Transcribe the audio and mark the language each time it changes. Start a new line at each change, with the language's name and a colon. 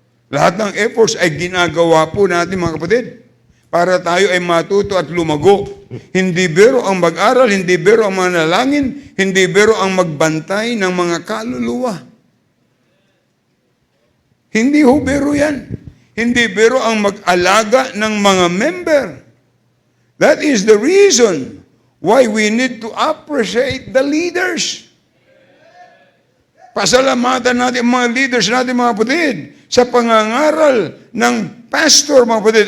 Filipino: Lahat ng efforts ay ginagawa po natin, mga kapatid, para tayo ay matuto at lumago. Hindi biro ang mag-aral, hindi biro ang manalangin, hindi biro ang magbantay ng mga kaluluwa. Hindi ho biro yan. Hindi biro ang mag-alaga ng mga member.
English: That is the reason why we need to appreciate the leaders.
Filipino: Pasalamatan natin mga leaders natin, mga kapatid, sa pangangaral ng pastor, mga kapatid.